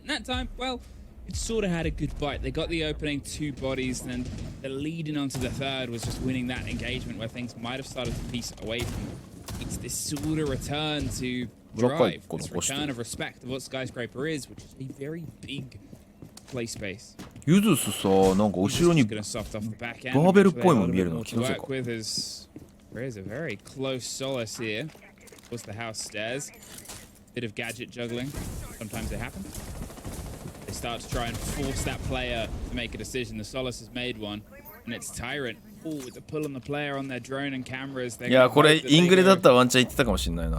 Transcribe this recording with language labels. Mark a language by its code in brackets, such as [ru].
[en] And that time, well, it sort of had a good bite. They got the opening 2 bodies, and then the leading onto the third was just winning that engagement where things might have started to piece away from them. It's this sort of return to drive, this return of respect of what Skyscraper is, which is a very big play space. [ja] ユズスさ、なんか後ろにバーベルっぽいもん見えるの気のせいか。 [en] There is a very close solace here. What's the house stairs? Bit of gadget juggling. Sometimes they happen. They start to try and force that player to make a decision. The solace has made one, and it's Tyrant. Oh, with the pull on the player on their drone and cameras. [ja] いや、これイングレだったらワンチャン言ってたかもしれないな。